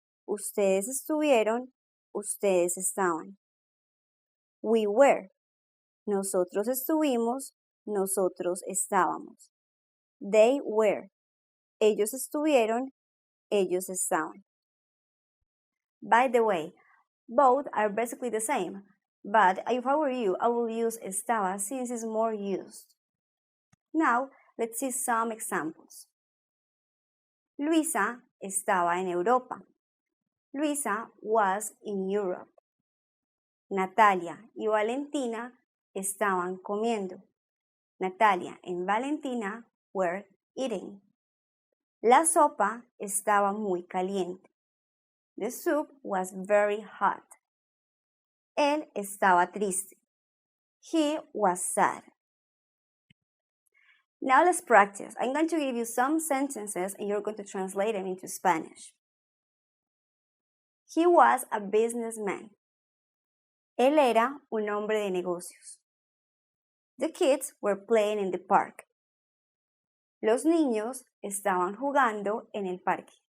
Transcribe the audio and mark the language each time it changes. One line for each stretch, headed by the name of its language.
Spanish: Ustedes estuvieron, ustedes estaban.
English: We were.
Spanish: Nosotros estuvimos, nosotros estábamos.
English: They were.
Spanish: Ellos estuvieron, ellos estaban.
English: By the way, both are basically the same, but if I were you, I will use estaba since it's more used. Now, let's see some examples.
Spanish: Luisa estaba en Europa.
English: Luisa was in Europe.
Spanish: Natalia y Valentina estaban comiendo.
English: Natalia and Valentina were eating.
Spanish: La sopa estaba muy caliente.
English: The soup was very hot.
Spanish: Él estaba triste.
English: He was sad. Now let's practice. I'm going to give you some sentences and you're going to translate them into Spanish. He was a businessman.
Spanish: Él era un hombre de negocios.
English: The kids were playing in the park.
Spanish: Los niños estaban jugando en el parque.